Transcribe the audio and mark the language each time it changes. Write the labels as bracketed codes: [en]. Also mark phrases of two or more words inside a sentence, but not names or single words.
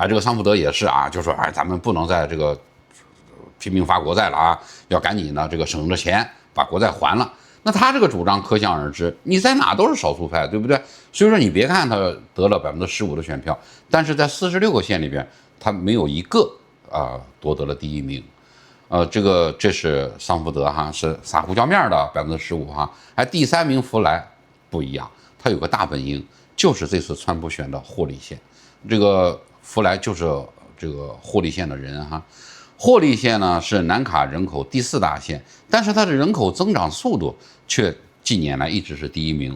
[zh] 這個桑福德也是啊，就說哎，咱們不能再這個拼命發國債了啊，要趕緊呢這個省着錢把國債還了。那他這個主張可想而知，你在哪都是少數派，對不對？所以說你別看他得了15%的選票，但是在46個縣裡邊，他沒有一個奪得了第一名。這是桑福德哈，是撒胡椒面的15%哈，第3名弗萊不一樣，他有個大本營，就是這次川普選的霍利縣，這個弗萊就是這個霍利縣的人哈。霍利縣呢是南卡人口第4大縣，但是它的人口增長速度卻近年來一直是第一名。